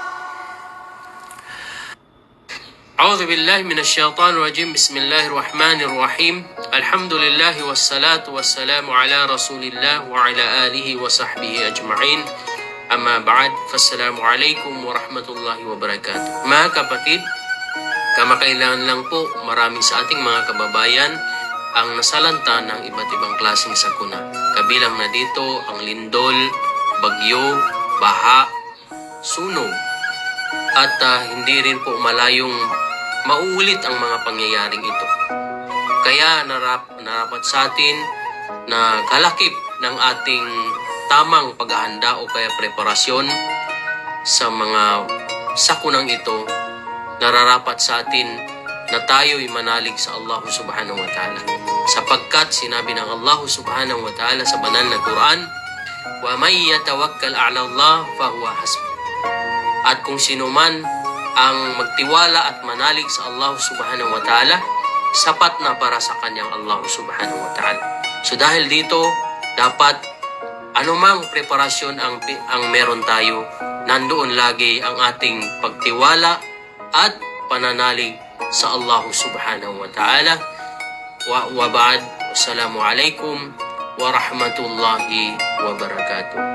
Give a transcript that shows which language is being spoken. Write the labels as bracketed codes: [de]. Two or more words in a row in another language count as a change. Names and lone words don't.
[ar] أعوذ بالله من الشيطان الرجيم. بسم الله الرحمن الرحيم. الحمد لله والصلاة والسلام على رسول الله وعلى آله وصحبه أجمعين. أما بعد، فالسلام عليكم ورحمة الله وبركاته. [tl] Mga kapatid, kamakailangan lang po marami sa ating mga kababayan ang nasalanta ng iba't ibang klaseng sakuna. Kabilang na dito ang lindol, bagyo, baha, sunog, at hindi rin po malayong mauulit ang mga pangyayaring ito. Kaya narapat sa atin na kalakip ng ating tamang paghahanda o kaya preparasyon sa mga sakunang ito, nararapat sa atin na tayo'y manalig sa [ar] الله سبحانه وتعالى. [tl] Sapagkat sinabi ng [ar] الله سبحانه وتعالى [tl] sa banal na Quran, [ar] "ومن يتوكل على الله فهو حسبه." [tl] At kung sino man ang magtiwala at manalig sa [ar] الله سبحانه وتعالى, [tl] sapat na para sa kanyang [ar] الله سبحانه وتعالى. [tl] So dahil dito, dapat anumang preparasyon ang meron tayo, nandoon lagi ang ating pagtiwala at pananalig sa [ar] الله سبحانه وتعالى. وبعد، السلام عليكم ورحمة الله وبركاته.